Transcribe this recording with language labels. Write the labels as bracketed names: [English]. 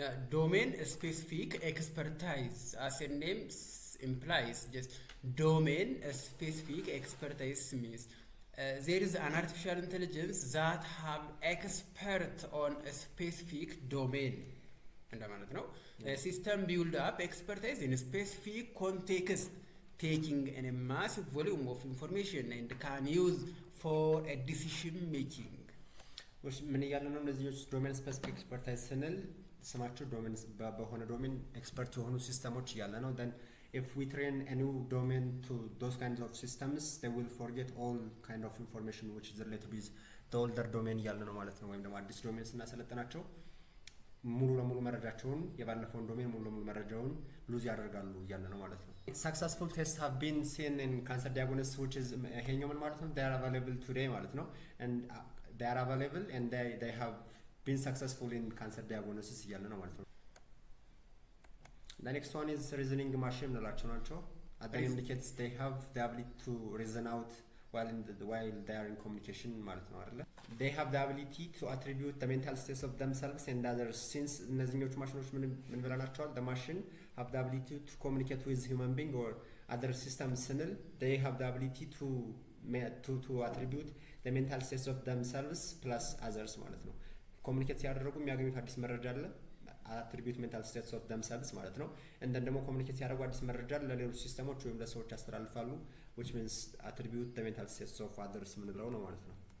[English] Domain specific expertise, as a name implies, just domain specific expertise means there is an artificial intelligence that have expert on a specific domain [Amharic] እንደማለት ነው. [English] System build up expertise in a specific context, taking in a massive volume of information and can use for a decision making. [Amharic] which ምን እያለ ነው እነዚህ [English] domain specific expertise [Amharic] ስንል ስማቸው domain በሆነ domain expert የሆኑ ሲስተሞች እያለ ነው. [English] then if we train a new domain to those kinds of systems, they will forget all kind of information which is related with the older domain [Amharic] እያለ ነው ማለት ነው. [English] ወይም ደግሞ አዲስ ዶሜን ስናሰለጥናቸው ሙሉ ለሙሉ መረጃቸውን የባለፈውን ዶሜን ሙሉ ለሙሉ መረጃውን ሉዝ ያደርጋሉ እያለ ነው ማለት ነው. Successful tests have been seen in cancer diagnosis, which is [Amharic] ይሄኛው ምን ማለት ነው? [English] They are available today ማለት ነው. and they are available and they have been successful in cancer diagnosis [Amharic] እያለ ነው ማለት ነው. [English] The next one is reasoning machine [Amharic] ምንላቸው ናቸው. [English] That indicates they have the ability to reason out while they are in communication [Amharic] ማለት ነው አይደለ? [English] They have the ability to attribute the mental states of themselves and others. [Amharic] Since እነዚህኞቹ ማሽኖች ምን ብለናቸዋል? [English] The machine have the ability to communicate with human being or other systems ስንል they have the ability to attribute the mental states of themselves plus others [Amharic] ማለት ነው. ኮሙኒኬት ሲያደርጉ የሚያገኙት አዲስ መረጃ አለ, [English] attribute mental states of themselves [Amharic] ማለት ነው. and then ደግሞ ኮሙኒኬት ሲያደርጉ አዲስ መረጃ ለሌሎች ሲስተሞች ወይም ለሰዎች ያስተላልፋሉ, [English] which means attribute the mental states of others [Amharic] ምንለው ነው ማለት ነው.